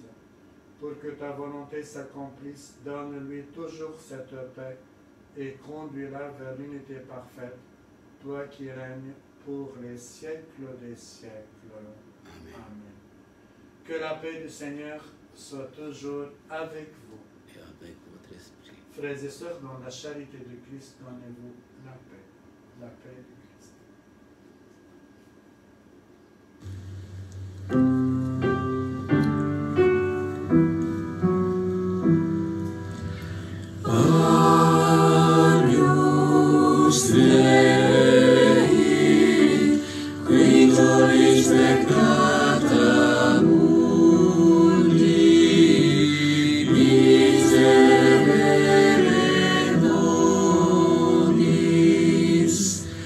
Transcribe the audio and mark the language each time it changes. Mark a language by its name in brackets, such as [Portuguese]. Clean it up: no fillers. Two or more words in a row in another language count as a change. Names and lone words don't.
[French] Pour que ta volonté s'accomplisse, donne-lui toujours cette paix et conduis-la vers l'unité parfaite, toi qui règnes pour les siècles des siècles. Amen. Amen. Que la paix du Seigneur soit toujours avec vous. Et avec votre esprit. Frères et sœurs, dans la charité du Christ, donnez-vous la paix. La paix du Christ. [Latin] Agnus Dei, qui tollis peccata mundi, miserere nobis.